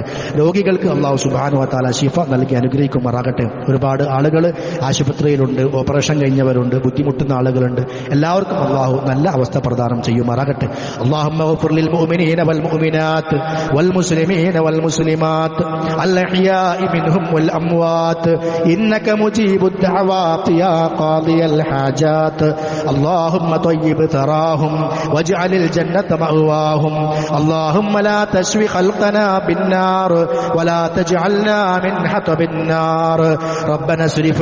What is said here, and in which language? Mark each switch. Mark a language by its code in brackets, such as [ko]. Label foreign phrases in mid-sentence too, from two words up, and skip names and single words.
[ml] രോഗികൾക്ക് അല്ലാഹു [ar] سبحانه وتعالى [ml] ശിഫ നൽകി അനുഗ്രഹിക്കുമാറാകട്ടെ. ഒരുപാട് ആളുകൾ ആശുപത്രിയിലുണ്ട്, ഓപ്പറേഷൻ കഴിഞ്ഞവരുണ്ട്, ബുദ്ധിമുട്ടുന്ന ആളുകളുണ്ട്. എല്ലാവർക്കും അല്ലാഹു നല്ല അവസ്ഥ പ്രദാനം ചെയ്യുമാറാകട്ടെ. [ar] اللهم اغفر للمؤمنين والمؤمنات والمسلمين والمسلمات الأحياء منهم وال أموات إنك مجيب الدعوات يا قاضي الحاجات اللهم طيب ثراهم واجعل الجنة مأواهم اللهم لا تشوي خلقنا بالنار ولا تجعلنا من حطب النار ربنا اصرف